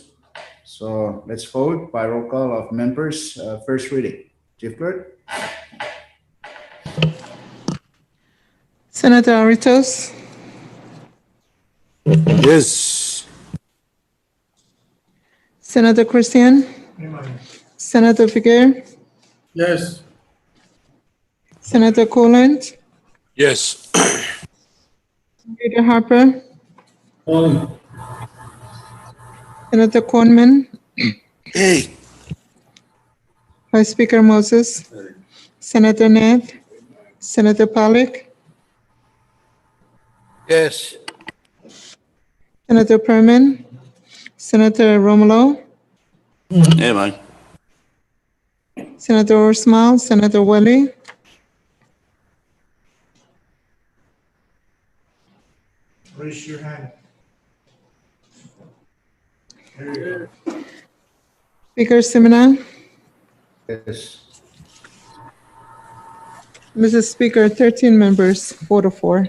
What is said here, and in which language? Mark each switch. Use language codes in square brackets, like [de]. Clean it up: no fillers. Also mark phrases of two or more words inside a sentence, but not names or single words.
[en] So let's vote by roll call of members. First reading. Chief Clerk? Senator Aritos, Yes. Senator Christian, Senator Figuer, Yes. Senator Coland, Yes. Leader Harper, Aye. Senator Conman, Hey. Vice Speaker Moses, Senator Ned, Senator Pollack, Yes. Senator Perman, Senator Romulo, Yeah, man. Senator Orsmal, Senator Welly, Raise your hand. Speaker Simina. Yes. Mrs. Speaker, 13 members, 4-4.